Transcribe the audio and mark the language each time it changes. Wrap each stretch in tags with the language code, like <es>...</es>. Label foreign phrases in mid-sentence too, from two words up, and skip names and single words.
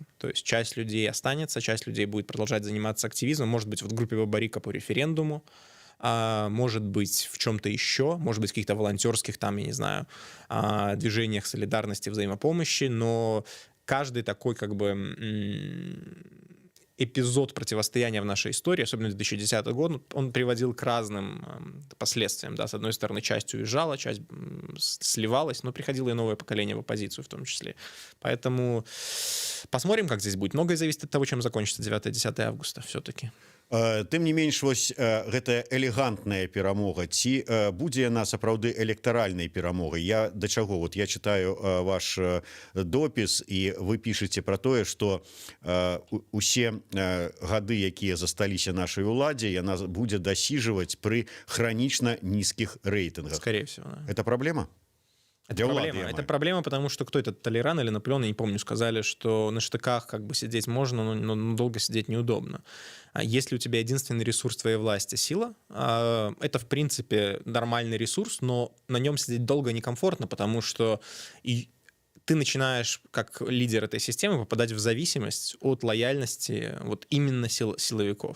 <ru>То есть часть людей останется, часть людей будет продолжать заниматься активизмом, может быть, в группе Бабарика по референдуму, может быть, в чем-то еще, может быть, в каких-то волонтерских, там, я не знаю, движениях солидарности, взаимопомощи, но каждый такой как бы эпизод противостояния в нашей истории, особенно 2010 год, он приводил к разным последствиям. Да? С одной стороны, часть уезжала, часть сливалась, но приходило и новое поколение в оппозицию в том числе. Поэтому посмотрим, как здесь будет. Многое зависит от того, чем закончится 9-10 августа все-таки.</ru> <be>Тым не менш, вось гэтая элегантная перамога, ці будзе яна сапраўды электаральнай перамогай? Я да чаго?</be> <ru>Вот я читаю ваш</ru> <be>допіс, і вы пішаце пра тое, што усе гады, якія засталіся нашай уладзе, яна будзе дасіжваць пры хранічна нізкіх рэйтынгах.</be> <ru>Скорее всего, да. Это проблема? Это проблема, потому что кто этот, Толеран или Наполеон, я не помню, сказали, что на штыках как бы сидеть можно, но долго сидеть неудобно. Если у тебя единственный ресурс твоей власти — сила, это, в принципе, нормальный ресурс, но на нем сидеть долго некомфортно, потому что ты начинаешь, как лидер этой системы, попадать в зависимость от лояльности вот именно силовиков.</ru>